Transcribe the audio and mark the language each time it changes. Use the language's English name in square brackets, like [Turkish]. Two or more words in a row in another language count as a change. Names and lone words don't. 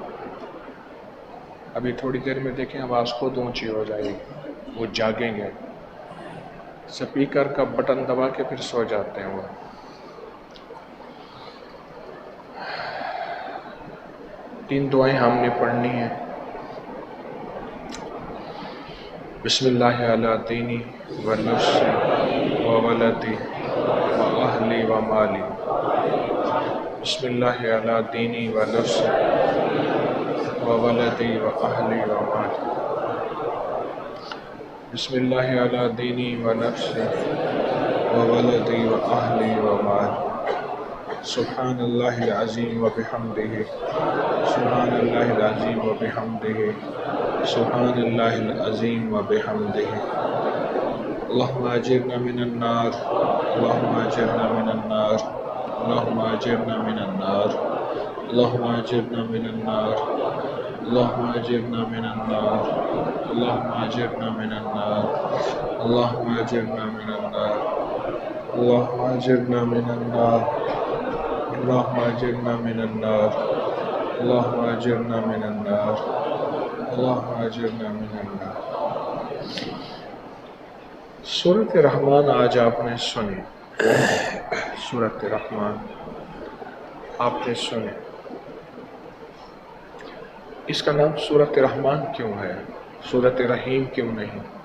[Urdu] ابھی تھوڑی دیر میں دیکھیں آواز خود اونچی ہو جائے گی، وہ جاگیں گے، سپیکر کا بٹن دبا کے پھر سو جاتے ہیں وہ۔ تین دعائیں ہم نے پڑھنی ہیں۔ [Arabic] بسم اللہ علی دینی و نفسی و ولدی و اہلی و مالی۔ بسم اللہ علی دینی و نفسی و ولدی و اہلی و مالی۔ بسم اللہ علی دینی و نفسی و ولدی و اہلی و مالی۔ سبحان اللہ العظیم و بحمدہ، سبحان اللہ العظیم و بحمدہ، سبحان اللہ العظیم و بحمدہ۔ اللہم اجرنا من النار، اللہم اجرنا من النار، اللہم اجرنا من النار، اللہم اجرنا من النار، اللہم اجرنا من النار، اللہم اجرنا من النار، اللہم اجرنا من النار، اللہم اجرنا من النار، اللہم اجرنا من النار، اللہم اجرنا من النار، اللہم اجرنا من النار۔ [Urdu] سورۃ رحمان آج آپ نے سنی، سورۃ رحمان آپ نے سنے، اس کا نام سورۃ رحمان کیوں ہے؟ سورۃ رحیم کیوں نہیں؟